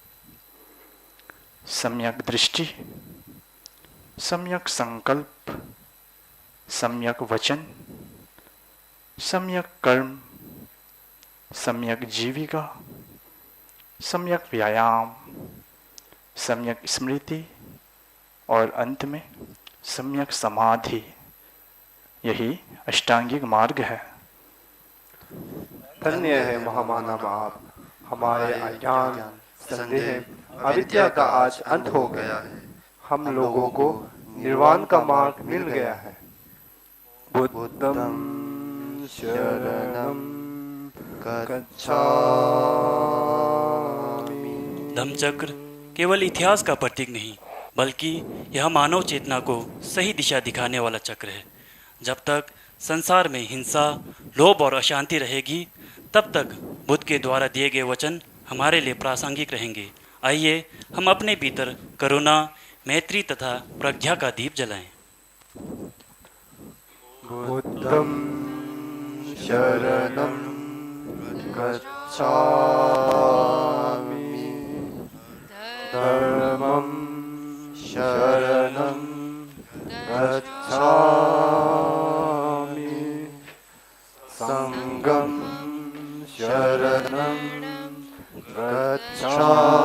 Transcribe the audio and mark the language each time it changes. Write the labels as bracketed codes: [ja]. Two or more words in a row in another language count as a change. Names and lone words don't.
[hi] सम्यक दृष्टि, सम्यक संकल्प, सम्यक वचन, सम्यक कर्म, सम्यक जीविका, सम्यक व्यायाम, सम्यक स्मृति और अंत में सम्यक समाधि, यही अष्टांगिक मार्ग है। धन्य है महामानव आप, हमारे अज्ञान, संदेह, अविद्या का आज अंत हो गया है। हम लोगों को निर्वाण का मार्ग मिल गया है। [pi] बुद्धं शरणं गच्छामि। [hi] धम्मचक्र केवल इतिहास का प्रतीक नहीं, बल्कि यह मानव चेतना को सही दिशा दिखाने वाला चक्र है। जब तक संसार में हिंसा, लोभ और अशांति रहेगी, तब तक बुद्ध के द्वारा दिए गए वचन हमारे लिए प्रासंगिक रहेंगे। आइए हम अपने भीतर करुणा, मैत्री तथा प्रज्ञा का दीप जलाएं। [pi] बुद्धं शरणं गच्छामि, धर्मं शरणं गच्छामि, संघं शरणं गच्छामि,